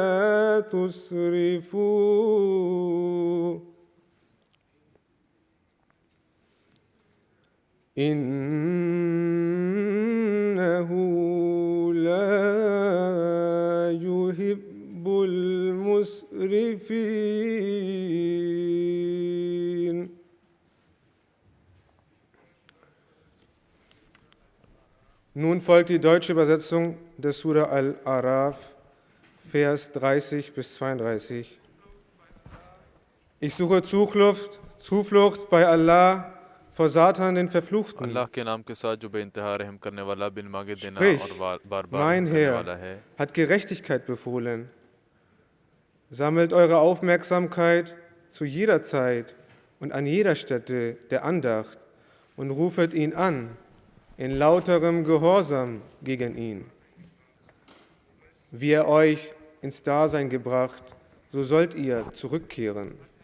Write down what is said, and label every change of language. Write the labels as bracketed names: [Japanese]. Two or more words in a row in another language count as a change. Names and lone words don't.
[Arabic] تسرفوا إنه لا يحب المسرفين۔ [German] Nun folgt die deutsche Übersetzung des Surah Al-A'raf, Vers 30 bis 32. Ich suche Zuflucht bei Allah vor Satan, den Verfluchten. [Urdu] اللہ کے نام کے ساتھ جو بے انتہا رحم کرنے والا، بن مانگے دینا [German] Sprich, [Urdu] اور بار بار [German] mein [Urdu] کرنے والا ہے۔ [German] Herr hat Gerechtigkeit befohlen. Sammelt eure Aufmerksamkeit zu jeder Zeit und an jeder Stätte der Andacht und rufet ihn an in lauterem Gehorsam gegen ihn. Wie er euch ins Dasein gebracht, so sollt ihr zurückkehren.